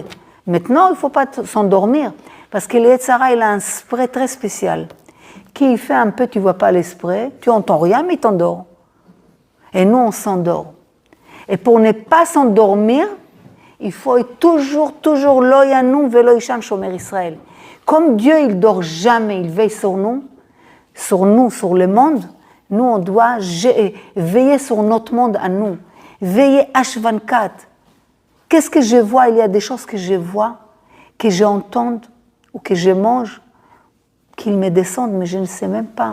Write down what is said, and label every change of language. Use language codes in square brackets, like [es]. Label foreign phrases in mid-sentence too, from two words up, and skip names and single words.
[fr] Maintenant, il ne faut pas s'endormir. Parce que le Yetzirah, il a un spray très spécial. Qui fait un peu, tu ne vois pas le spray, tu n'entends rien, mais il t'endort. Et nous, on s'endort. Et pour ne pas s'endormir, il faut être toujours [he] לא ינום ולא יישן שומר ישראל. [fr] Comme Dieu, il dort jamais, il veille sur nous, sur le monde, nous, on doit veiller sur notre monde à nous. Veiller H24. Qu'est-ce que je vois? Il y a des choses que je vois, que j'entends ou que je mange, qu'ils me descendent, mais je ne sais même pas.